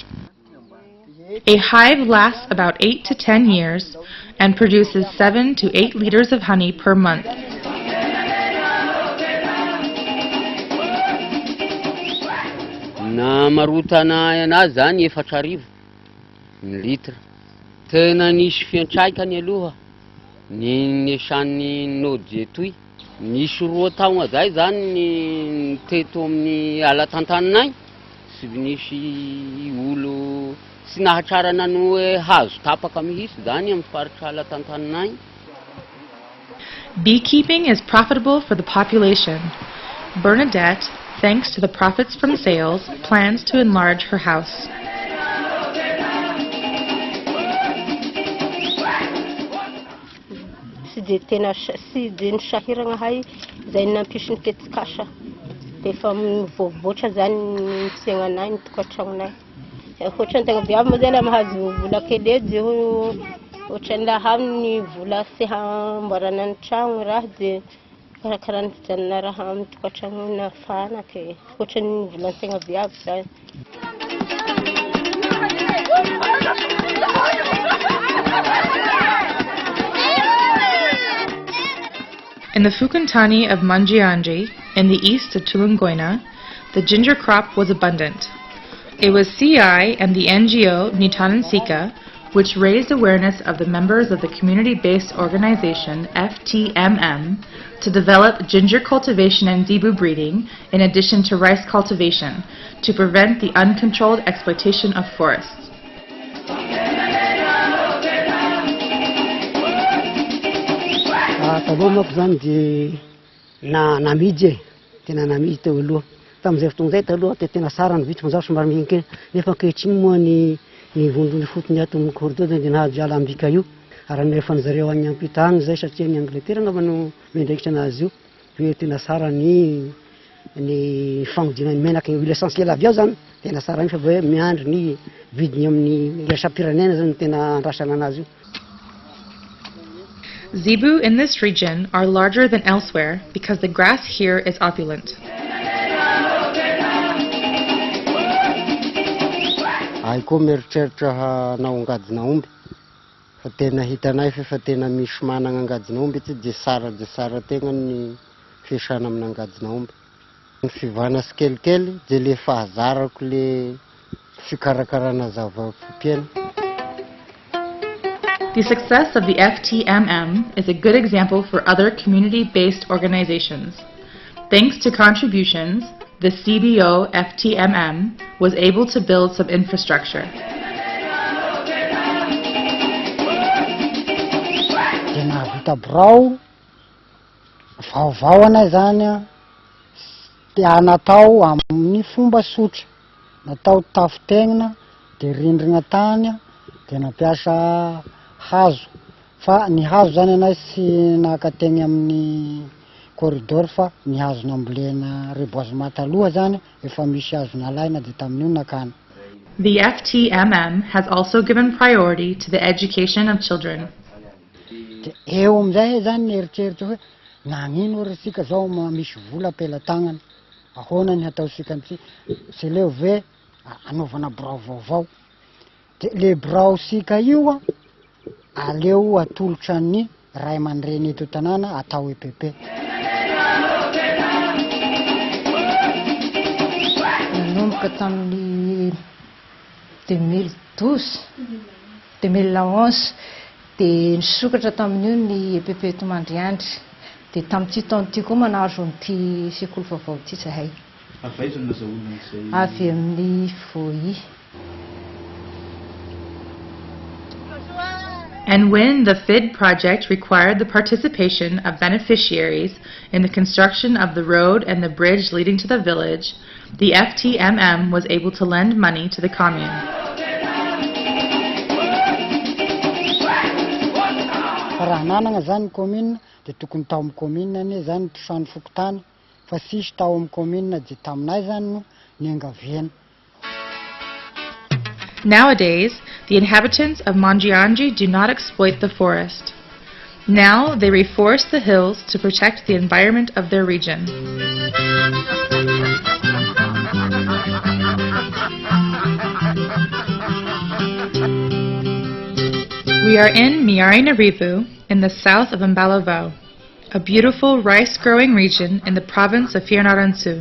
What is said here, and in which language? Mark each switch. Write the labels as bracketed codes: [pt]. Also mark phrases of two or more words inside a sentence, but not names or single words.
[en] A hive lasts about 8 to 10 years and produces 7 to 8 liters of honey per month. [mg] Na marotana anazy zany 4 ny litra. Tena nisy fiantraikany aloha ny esan'ny nody etoy. Nisy 2 taona zay zany ny teto amin'ny ala tantaninay sy nisy olo sy nahatrarana ny hoe hazo tapaka mihitsy zany amin'ny faritra ala tantaninay. [en] Beekeeping is profitable for the population. Bernadette, thanks to the profits from sales, plans to enlarge her house. [mg] Sy dia ny sahirana hay zay nampisy ny tetikasa dia efa mivoavoatra zany ny fiainanay ny tokantranonay. Ohatrany tegna viavy moa zany mahazo vola kely eo dia ohatrany laha amin'ny vola sy hamboarana ny tragno raha dia karakarany fijanona raha amin'ny tokantrano na fanaka ohatrany vola tegna viavy zany. [en] In the Fukuntani of Manjianji, in the east of Tulungoina, the ginger crop was abundant. It was CI and the NGO Nitanan which raised awareness of the members of the community-based organization FTMM to develop ginger cultivation and zebu breeding in addition to rice cultivation to prevent the uncontrolled exploitation of forests. [mg] Taloha manko zany dia namidy tena namidy teo aloha tamin'izay fotoana izay taloha dia tena tsara ny vitsy mazao somary mihinkely nefa ankehitriny moa ny vondrony fotony ato amin'ny corridor dia nahazo ala ambika io ary nefa ny zareo any ampitany zay satria ny Angleterre angamba no mendraikitra anazy io hoe tena tsara ny fanodinany menaka [fr] huile essentielle [mg] avy ao zany tena tsara iny fa hoe miandry ny vidiny amin'ny irasapirenena zany tena andrasana anazy io. [en] Zebu in this region are larger than elsewhere because the grass here is opulent. [mg] Ay koa mieritreritra hanao angajina omby fa tena hitanay fa tena misy manana angajina omby ity dia tsara tegna ny fiasana amin'ny angajina omby. Ny fivana sy kelikely dia le fahazarako le fikarakarana zava-piaina. [en] The success of the FTMM is a good example for other community-based organizations. Thanks to contributions, the CBO FTMM was able to build some infrastructure. [mg] Tena vita birao vaovao anay zany dia natao amin'ny fomba sotra natao tafo tegnina dia rindrina tany dia nampiasa hazo fa ny hazo zany anay sy nakategny amin'ny corridor fa ny hazo nambolena reboisement taloha zany efa misy hazo nalaina dia tamin'io nakana. [en] The FTMM has also given priority to the education of children. [mg] Eo amizay zany ny eritreritry hoe nagnino resika zao misy vola apela tagnana ahoana ny ataosika amity [fr] c'est le [mg] hoe anaovana birao vaovao. De le birao sika io aleo atolotra ny ray aman-dreny eto tanàna atao EPP. Nanomboka tamin'ny 2012 2011 dia nisokatra tamin'io ny EPP eto Mandriandry. Dia tamin'ity taon'ity koa manazo n'ity sekoly vaovao ity zahay. Avy amin'ny Voi. [en] And when the FID project required the participation of beneficiaries in the construction of the road and the bridge leading to the village, the FTMM was able to lend money to the commune. [mg] Raha nanana zany commune dia tokony tao amin'ny commune anie zany trano fokotany fa sisy tao amin'ny commune dia taminay zany no niangaviana. [en] Nowadays, the inhabitants of Mandriandry do not exploit the forest. Now they reforest the hills to protect the environment of their region. We are in Miarinarivu in the south of Ambositra, a beautiful rice-growing region in the province of Fianarantsoa.